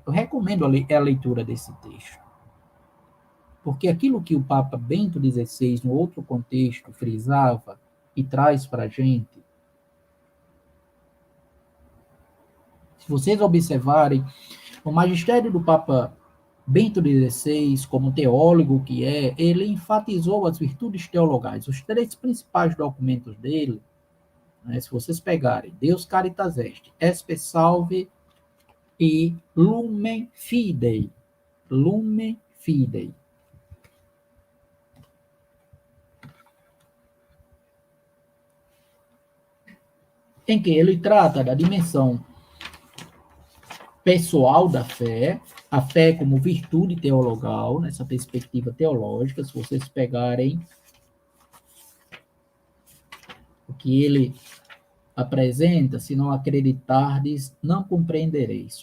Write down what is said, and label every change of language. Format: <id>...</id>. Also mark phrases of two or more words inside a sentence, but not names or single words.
<pt>Eu recomendo a leitura desse texto. Porque aquilo que o Papa Bento XVI, no outro contexto, frisava e traz para a gente, se vocês observarem, o magistério do Papa Bento XVI, como teólogo que ele enfatizou as virtudes teologais. Os 3 principais documentos dele, se vocês pegarem, Deus Caritas Est, Espe Salve e Lumen Fidei. Lumen Fidei. Em que ele trata da dimensão pessoal da fé, a fé como virtude teologal, nessa perspectiva teológica, se vocês pegarem que ele apresenta, se não acreditardes, não compreendereis.</pt>